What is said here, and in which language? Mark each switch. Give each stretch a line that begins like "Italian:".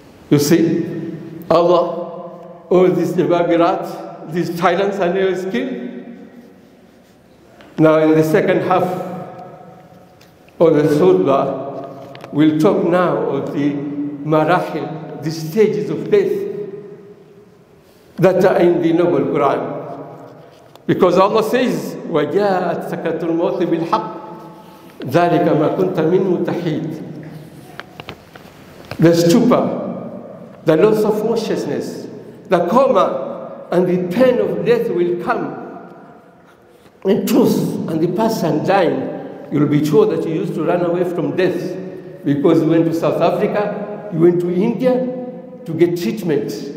English: You see, Allah, all these jababirat, these tyrants are never skilled. Now in the second half of the khutbah, we'll talk now of the marahil, the stages of death that are in the Noble Quran. Because Allah says,
Arabic: وَجَاءَتْ سَكَرَةُ الْمَوْتِ بِالْحَقِّ ذَلِكَ مَا كُنْتَ مِنْهُ تَحِيدٌ.
English: The stupor, the loss of consciousness, the coma, and the pain of death will come. In truth, and the person dying, you'll be sure that you used to run away from death because you went to South Africa, you went to India to get treatment.